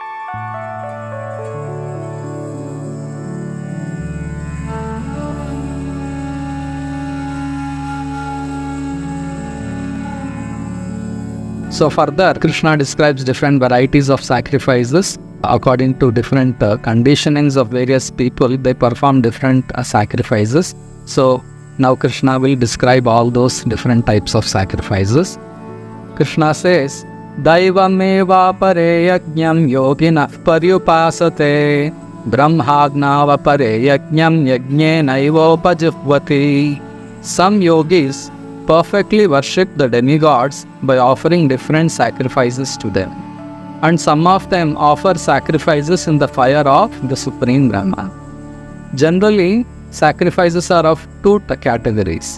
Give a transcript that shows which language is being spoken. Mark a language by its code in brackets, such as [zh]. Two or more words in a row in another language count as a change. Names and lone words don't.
[en] So further, Krishna describes different varieties of sacrifices. According to different conditionings of various people, they perform different sacrifices. So now Krishna will describe all those different types of sacrifices. Krishna says, [sa] Daivameva pare yajñam yoginah paryupasate brahmagnava pare yajñam yajñenaivopajuhvati. [en] Some yogis perfectly worship the demigods by offering different sacrifices to them. And some of them offer sacrifices in the fire of the Supreme Brahma. Generally, sacrifices are of two categories.